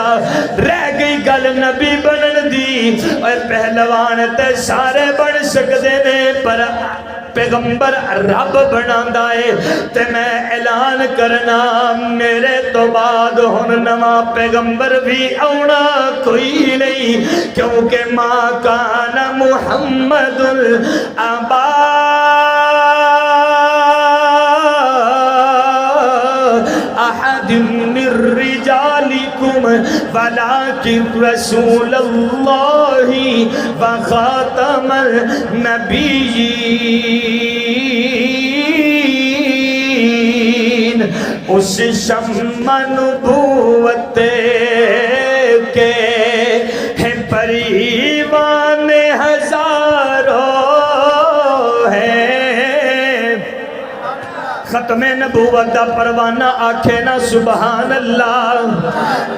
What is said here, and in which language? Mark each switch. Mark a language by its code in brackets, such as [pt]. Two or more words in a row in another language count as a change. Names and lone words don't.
[pa] ਰਹਿ ਗਈ ਗੱਲ ਨਬੀ ਬਣਨ ਦੀ, ਔਰ ਪਹਿਲਵਾਨ ਤੇ ਸਾਰੇ ਬਣ ਸਕਦੇ ਨੇ, ਪਰ ਪੈਗੰਬਰ ਰੱਬ ਬਣਾਂਦਾ ਹੈ। ਤੇ ਮੈਂ ਐਲਾਨ ਕਰਨਾ ਮੇਰੇ ਤੋ ਬਾਅਦ ਹੁਣ ਨਵਾ ਪੈਗੰਬਰ ਭੀ ਆਉਣਾ ਕੋਈ ਨਹੀਂ, ਕਿਉਂਕਿ [ar] ما كان محمد أبا أحد من رجالكم ولكن رسول الله وخاتم النبيين. [pa] ਉਸ ਸ਼ਮਅ ਨਬੂਵਤ ਕੇ ਹੈ ਪਰਿਵਾਨ ਹਜ਼ਾਰਾਂ ਹੈ, ਖ਼ਤਮੇ ਨਬੂਵਤ ਦਾ ਪਰਵਾਨਾ ਆਖੇ ਨਾ [ar] سبحان الله.